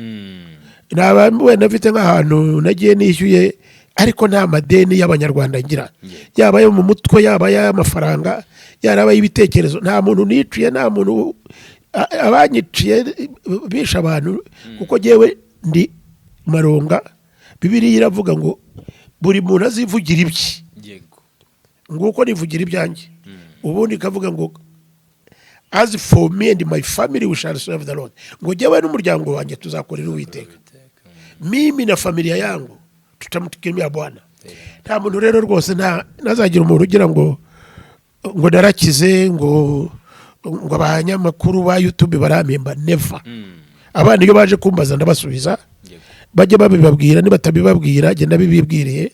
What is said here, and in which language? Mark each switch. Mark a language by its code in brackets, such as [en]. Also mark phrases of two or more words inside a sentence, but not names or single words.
[rw] Wenda mfite nk'ahantu nagiye nishyuye, ariko nta madeni y'abanyarwanda ngira, yaba ayo mu mutwe, yaba ay'amafaranga, yaba ay'ibitekerezo. Nta muntu niciye, nta muntu abanyiciye bisha abantu, kuko jyewe ndi Maronga. Bibiliya iravuga ngo buri muntu azivugira ibye, nguko nivugira ibyanjye. Ubundi ikavuga ngo [en] as for me and my family we shall serve the Lord. [rw] Ngo jyewe n'umuryango wanjye tuzakorera Uwiteka. [sw] Mimi na familia yangu tutamtumikia Bwana. [rw] Nta muntu rero rwose nazagira umuntu ugira ngo narakize, ngo abanyamakuru ba YouTube barampemba. Never. Abana iyo baje kumbaza ndabasubiza, bajye babibabwira, nibatabibabwira jye nabibibwiriye.